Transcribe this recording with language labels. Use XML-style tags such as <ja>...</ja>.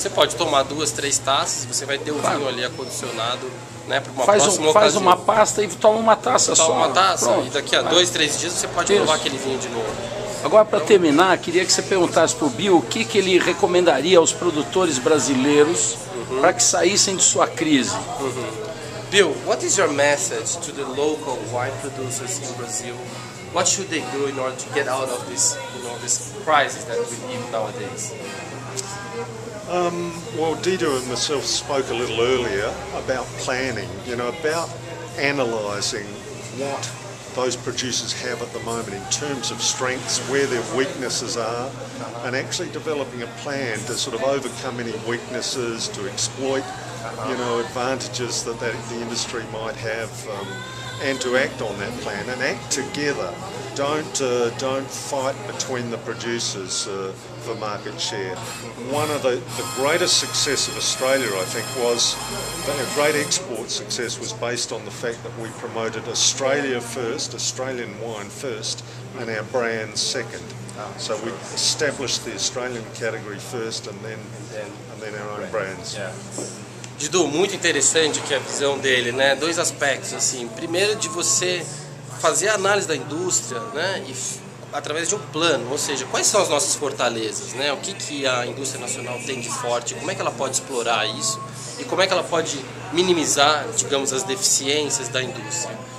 <pt>Você pode tomar 2, 3 taças, você vai ter o vinho ali acondicionado, né, para uma faz próxima ocasião. Faz uma pasta e toma uma taça só. Toma uma taça. Pronto. E daqui a 2, 3 dias você pode provar aquele vinho de novo. Agora, para terminar, queria que você perguntasse para o Bill o que ele recomendaria aos produtores brasileiros para que saíssem de sua crise.</pt> <en>Bill, what is your message to the local wine producers in Brazil? What should they do in order to get out of this, you know, this crisis that we live nowadays? Well, Dido and myself spoke a little earlier about planning, you know, about analysing what those producers have at the moment in terms of strengths, where their weaknesses are, and actually developing a plan to sort of overcome any weaknesses, to exploit, you know, advantages that the industry might have, and to act on that plan and act together. Don't fight between the producers for market share. One of the greatest success of Australia, I think, was a great export success was based on the fact that we promoted Australia first, Australian wine first, and our brands second. So we established the Australian category first, and then our own brands.</en> <pt>Dido, muito interessante aqui a visão dele, né? 2 aspectos, assim. Primeiro, de você fazer a análise da indústria, né? E através de um plano, ou seja, quais são as nossas fortalezas, né? O que a indústria nacional tem de forte, como é que ela pode explorar isso e como é que ela pode minimizar, digamos, as deficiências da indústria.</pt>